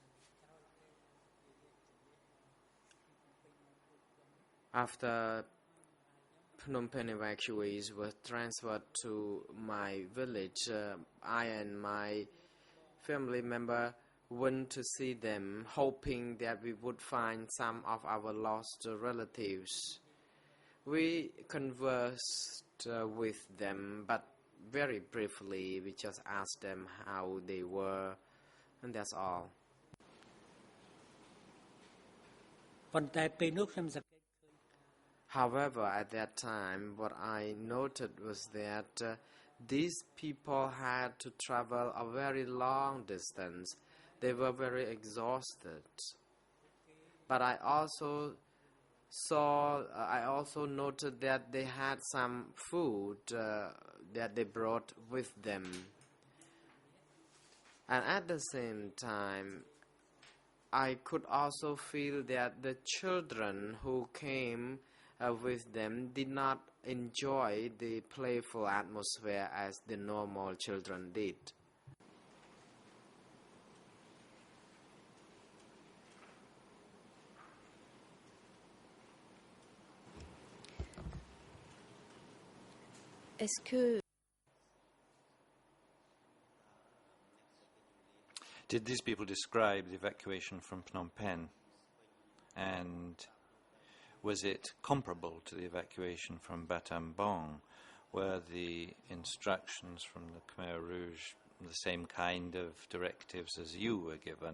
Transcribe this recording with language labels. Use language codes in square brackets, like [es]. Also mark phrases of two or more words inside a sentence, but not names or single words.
[en] After Phnom Penh evacuees were transferred to my village, I and my family member went to see them, hoping that we would find some of our lost relatives. We conversed with them, but very briefly. We just asked them how they were, and that's all. [km] ប៉ុន្តែពេលនោះខ្ញុំសង្កេត [en] However, at that time, what I noted was that these people had to travel a very long distance. They were very exhausted. But I also noted that they had some food that they brought with them. And at the same time, I could also feel that the children who came with them did not enjoy the playful atmosphere as the normal children did. [fr] Est-ce que [en] Did these people describe the evacuation from Phnom Penh? And was it comparable to the evacuation from Battambang? Were the instructions from the Khmer Rouge the same kind of directives as you were given?